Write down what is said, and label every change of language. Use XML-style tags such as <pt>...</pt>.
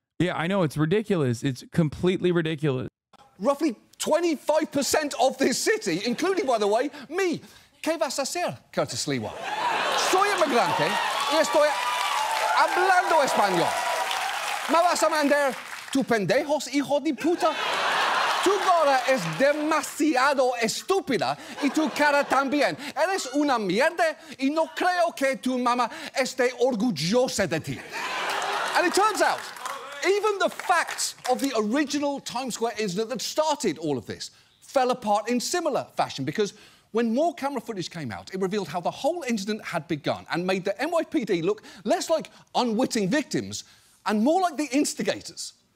<en>Yeah, I know, it's ridiculous. It's completely ridiculous. Roughly 25% of this city, including, by the way, me.</en> <es>¿Qué vas a hacer, Curtis Lewa? Soy inmigrante y estoy hablando español. ¿Me vas a mandar tu pendejos, hijo de puta? Tu cara es demasiado estúpida y tu cara también. Eres una mierda y no creo que tu mamá esté orgullosa de ti.</es> <en>And it turns out, even the facts of the original Times Square incident that started all of this fell apart in similar fashion, because when more camera footage came out, it revealed how the whole incident had begun and made the NYPD look less like unwitting victims and more like the instigators.</en>